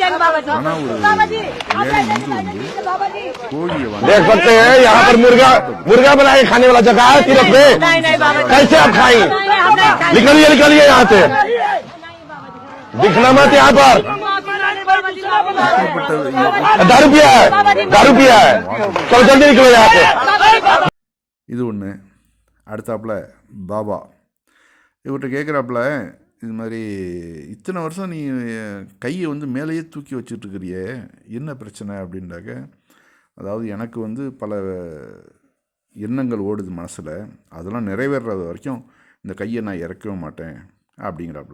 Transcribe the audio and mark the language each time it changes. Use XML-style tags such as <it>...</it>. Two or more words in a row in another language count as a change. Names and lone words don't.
<hi>देख सकते हैं यहाँ पर मुर्गा बना के खाने वाला जगह है तीरथ पे। कैसे आप खाएंगे? निकलिए यहाँ से, दिखना मत यहाँ पर। दारू पिया है, चलो जल्दी निकलो यहाँ से।</hi> <ta>இது ஒன்று. அடுத்தாப்புல பாபா இவர்கிட்ட கேட்குறாப்புல, இது மாதிரி இத்தனை வருஷம் நீ கையை வந்து மேலேயே தூக்கி வச்சுட்ருக்கிறியே, என்ன பிரச்சனை அப்படின்றாக்க, அதாவது எனக்கு வந்து பல எண்ணங்கள் ஓடுது மனசில், அதெல்லாம் நிறைவேறது வரைக்கும் இந்த கையை நான் இறக்கவே மாட்டேன் அப்படிங்கிறாப்புல.</ta>